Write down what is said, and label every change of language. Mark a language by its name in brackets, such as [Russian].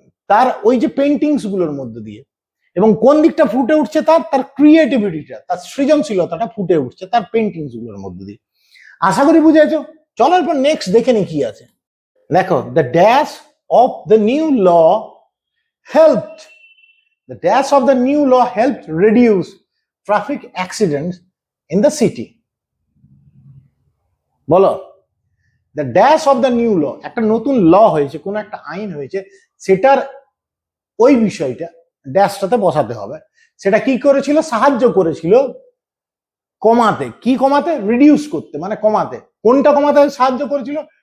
[Bangla] তার ওই যে পেন্টিংস গুলোর মধ্যে দিয়ে। এবং কোন দিকটা ফুটে উঠছে? তার ক্রিয়েটিভিটিটা, তার সৃজনশীলতাটা ফুটে উঠছে তার পেন্টিংস গুলোর মধ্যে দিয়ে। আশা করি বুঝেছো। চলো এরপর নেক্সট দেখে নি কি আছে। [English] দেখো, the dash of the new law helped, the dash of the new law helped reduce traffic accidents in the city. বলো, [Bangla] the dash of the new ল, একটা নতুন ল হয়েছে, কোন একটা আইন হয়েছে, সেটার ওই বিষয়টা ড্যাশটাতে বসাতে হবে। সেটা কি করেছিল? সাহায্য করেছিল কমাতে। কি কমাতে? রিডিউস করতে, মানে কমাতে। কোনটা কমাতে সাহায্য করেছিল?